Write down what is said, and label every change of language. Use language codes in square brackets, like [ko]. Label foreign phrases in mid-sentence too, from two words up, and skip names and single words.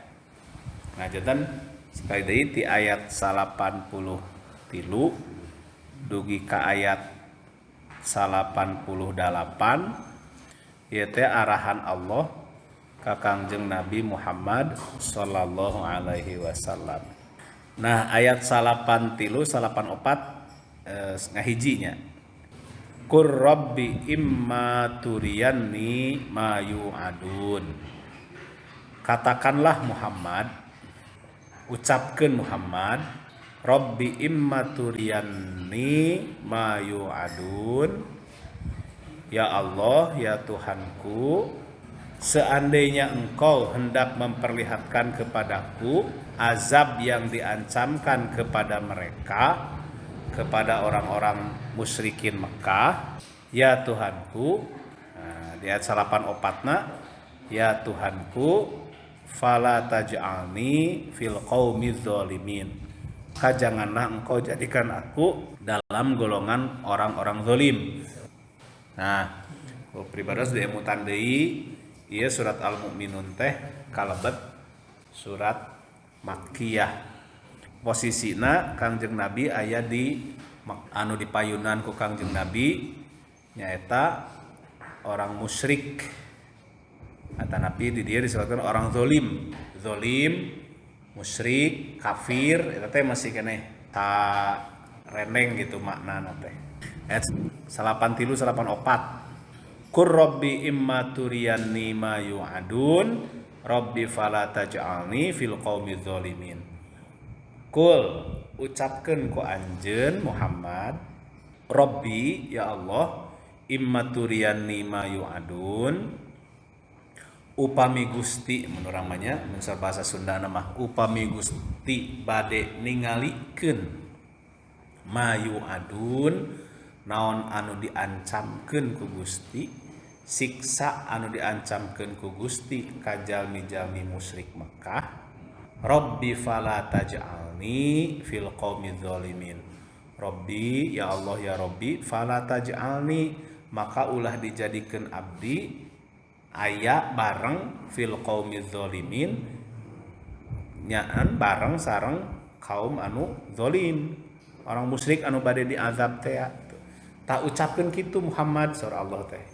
[su] Ngajetan sekali deui ti ayat 83 dugi ka ayat 88 ieu teh arahan Allah ka Kangjeng Nabi Muhammad [ar] صلى الله عليه وسلم. [su] Nah, ayat 83 84 ngahijinya. [ar] قل رب إما تريني ما يوعدون. Katakanlah Muhammad, ucapkeun Muhammad, رب إما تريني ما يوعدون. [id] Ya Allah, ya Tuhanku, seandainya Engkau hendak memperlihatkan kepadaku azab yang diancamkan kepada mereka, kepada orang-orang musyrikin Mekah, ya Tuhanku, di ayat 84 ya Tuhanku, [ar] فلا تجعلني في القوم الظالمين. [id] Janganlah Engkau jadikan aku dalam golongan orang-orang zalim. [su] Nah, pribados di emutan deui ieu surat Al-Mu'minun teh kalebet surat Makkiyah. Posisina Kangjeng Nabi aya di anu dipayunan ku Kangjeng Nabi nyaeta [id] orang musyrik. [su] Atanapi di dieu [id] disebutkan orang zalim. [su] Zalim, musyrik, kafir eta teh masih keneh ta reneng gitu maknana teh. Ayat 83-84. [ar] قل رب إما تريني ما يوعدون رب فلا تجعلني في القوم الظالمين. Qul [su] ucapkeun ku anjeun [ar] Muhammad, رب يا الله إما تريني ما يوعدون, [su] upami Gusti mun urang mah nya mun bahasa Sunda mah upami Gusti bade ningalikeun [ar] ما يوعدون [su] naon anu diancamkeun ku Gusti, siksa anu diancamkeun ku Gusti ka jalmi-jalmi musyrik Mekah, [ar] رب فلا تجعلني في القوم الظالمين. رب يا الله يا رب فلا تجعلني, [su] maka ulah dijadikeun abdi aya bareng [ar] في القوم الظالمين [su] nyaan bareng sareng kaum anu zalim, [id] orang musyrik [su] anu bade diazab teh. Tak ucapkeun kitu Muhammad surah Allah teh.